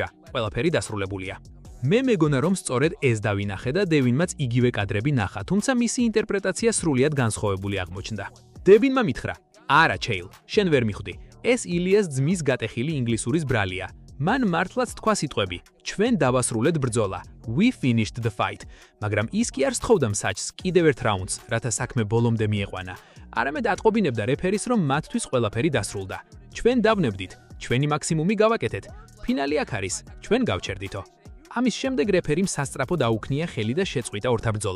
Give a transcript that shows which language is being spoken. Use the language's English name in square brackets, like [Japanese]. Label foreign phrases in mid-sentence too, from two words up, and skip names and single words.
[Georgian] ყველაფერი დასრულებულია. მე მეგონა რომ სწორედ ეს დავინახე და დევინმაც იგივე კადრები ნახა, თუმცა მისი ინტერპრეტაცია სრულიად განსხვავებული აღმოჩნდა. დევინმა მითხრა: "არა, ჩეილ, შენ ვერ მიხვდი. ეს ილიას ძმის გატეხილი ინგლისურის ბრალია. მან მართლაც თქვა სიტყვები: ჩვენ დავასრულეთ ბრძოლა. [English] We finished the fight." [Georgian] მაგრამ ის კი არ სთხოვდა მსაჯს კიდევ ერთ რაუნდს, რათა საქმე ბოლომდე მieყვანა. არამედ ატყობინებდა რეფერის, რომ მათთვის ყველაფერი დასრულდა. ჩვენ დავნებდით, ჩვენი მაქსიმუმი გავაკეთეთ. ფინალი აქ არის, ჩვენ გავჩერდითო. ამის შემდეგ რეფერიმ სასწრაფო დაუქნია ხელი და შეწყვიტა ორთაბრძოლა.